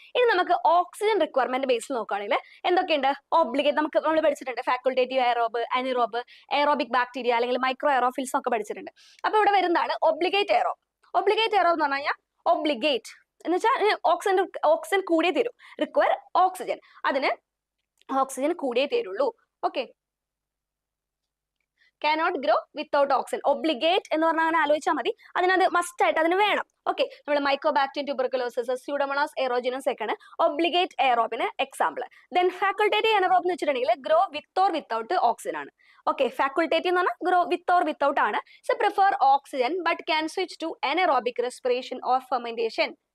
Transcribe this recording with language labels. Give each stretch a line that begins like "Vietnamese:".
Malayalam: ഇനി നമുക്ക് oxygen requirement ബേസിൽ നോക്കുകയാണെങ്കിൽ എന്തൊക്കെയുണ്ട്? ഒബ്ലിഗേറ്റ്, നമ്മൾ പഠിച്ചിട്ടുണ്ട് ഫാക്കൾട്ടേറ്റീവ് എയറോബ്, അനിറോബ്, എയറോബിക് ബാക്ടീരിയ അല്ലെങ്കിൽ മൈക്രോ എയറോഫിൽസ് ഒക്കെ പഠിച്ചിട്ടുണ്ട്. അപ്പൊ ഇവിടെ വരുന്നതാണ് ഒബ്ലിഗേറ്റ് എയറോബ്. ഒബ്ലിഗേറ്റ് എയറോബ് എന്ന് പറഞ്ഞു കഴിഞ്ഞാൽ ഒബ്ലിഗേറ്റ് എന്ന് വെച്ചാൽ ഓക്സിജൻ കൂടിയേ തരൂ.
English: require oxygen,
Malayalam: അതിന് ഓക്സിജൻ കൂടിയേ തരുള്ളൂ.
English: Okay, cannot grow without oxygen.
Malayalam: Obligate എന്ന് പറഞ്ഞാൽ അങ്ങനെ ആലോചിച്ചാൽ മതി, അതിനകത്ത് മസ്റ്റ് ആയിട്ട് അതിന് വേണം. ഓക്കെ, നമ്മൾ മൈക്രോബാക്ടീരിയം, ട്യൂബർക്കുലോസിസ്, സ്യൂഡോമോണാസ്, എയറോജിനസ് ഒക്കെയാണ് ഒബ്ലിഗേറ്റ് എയറോബിന് എക്സാമ്പിൾ. ദെൻ ഫാക്കൾട്ടേറ്റീവ് എനറോബ് എന്ന് വെച്ചിട്ടുണ്ടെങ്കിൽ
English: grow with or without oxygen
Malayalam: ആണ്.
English: okay, facultative
Malayalam: എന്ന് പറഞ്ഞാൽ
English: Grow with or without ആണ്. So prefer oxygen but can switch to anaerobic respiration or fermentation.